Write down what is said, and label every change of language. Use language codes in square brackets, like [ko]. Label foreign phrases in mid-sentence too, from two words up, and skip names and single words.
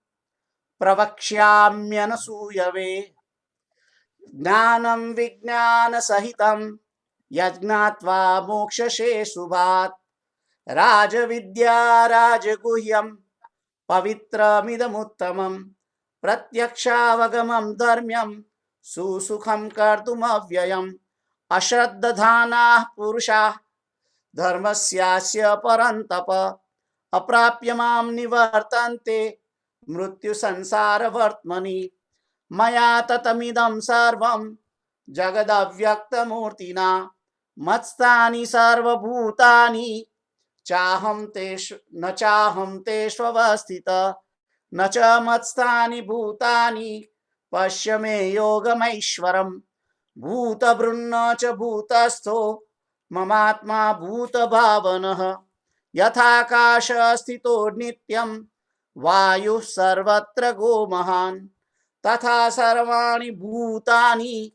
[sa] પ્રવક્ષ્યામ્યનસૂયવે જ્ઞાનમ વિજ્ઞાન સહિતમ યજ્ઞાત્વા મોક્ષશે શુભાત રાજવિદ્યા રાજગુહ્યમ પવિત્રમિદમુત્તમમ પ્રત્યક્ષાવગમં ધર્મ્યમ સુસુખમ કર્તુમવ્યયમ અશ્રદ્ધાનાઃ પુરુષાઃ ધર્મસ્યાસ્ય પરંતપ અપ્રાપ્ય મામ નિવર્તન્તે મૃત્યુ સંસાર વર્ત્મનિ मया ततमिदं सर्वं जगदव्यक्तमूर्तिना मत्स्थानि सर्वभूतानि न चाहं तेष्वस्थितः न च मत्स्थानि भूतानि पश्य मे योगमैश्वरम् भूतभृन्न च भूतस्थो ममात्मा भूतभावनः यथाकाश स्थितो नित्यं वायुः सर्वत्र गो महान् तथा सर्वाणि भूतानि